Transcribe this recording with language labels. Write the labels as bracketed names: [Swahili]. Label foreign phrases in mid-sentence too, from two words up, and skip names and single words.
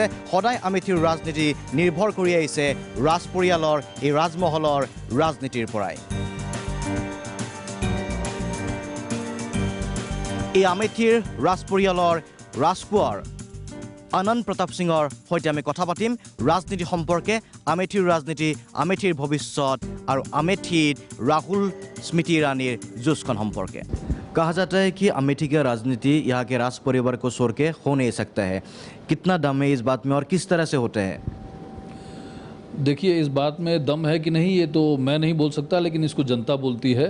[Assamese] সদায় আমেঠিৰ ৰাজনীতি নিৰ্ভৰ কৰি আহিছে ৰাজ পৰিয়ালৰ, এই ৰাজমহলৰ ৰাজনীতিৰ পৰাই। এই আমেঠিৰ ৰাজ পৰিয়ালৰ ৰাজকোঁৱৰ আনন্দ প্ৰতাপ সিঙৰ সৈতে আমি কথা পাতিম ৰাজনীতি সম্পৰ্কে, আমেঠিৰ ৰাজনীতি, আমেঠিৰ ভৱিষ্যত আৰু আমেঠিত राहुल स्मृति ईरानी जुस्कन সম্পর্কে। [Hindi] कहा जाता है कि अमेठी का राजनीति यहाँ के राज परिवार को छोड़ के हो नहीं सकता है। कितना दम है इस बात में और किस तरह से होता है? देखिए, इस बात में दम है कि नहीं ये तो मैं नहीं बोल सकता, लेकिन इसको जनता बोलती है।